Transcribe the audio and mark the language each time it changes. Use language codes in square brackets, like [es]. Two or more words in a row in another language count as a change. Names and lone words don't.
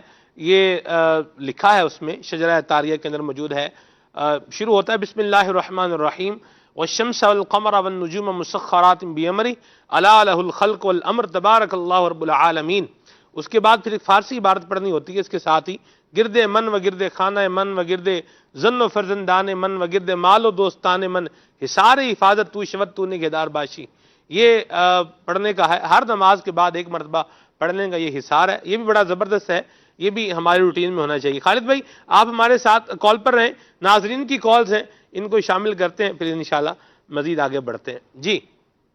[ur] یہ لکھا ہے اس میں شجرہ عطاریہ کے اندر موجود ہے. شروع ہوتا ہے [ar] بسم اللہ الرحمن الرحیم والشمس والقمر والنجوم مسخرات بامرہ الا لہ الخلق والامر تبارک اللہ رب العالمین. [ur] اس کے بعد پھر ایک فارسی عبارت پڑھنی ہوتی ہے اس کے ساتھ ہی، [fa] گرد من و گرد خانہ من و گرد زن و فرزندان من و گرد مال و دوستان من حصار حفاظت تو شوت تو نگہدار باشی. [ur] یہ پڑھنے کا ہے، ہر نماز کے بعد ایک مرتبہ پڑھنے کا یہ حصار ہے. یہ بھی بڑا زبردست ہے، یہ بھی ہمارے روٹین میں ہونا چاہیے. خالد بھائی آپ ہمارے ساتھ کال پر رہیں، ناظرین کی کالز ہیں ان کو شامل کرتے ہیں پھر انشاءاللہ مزید آگے بڑھتے ہیں.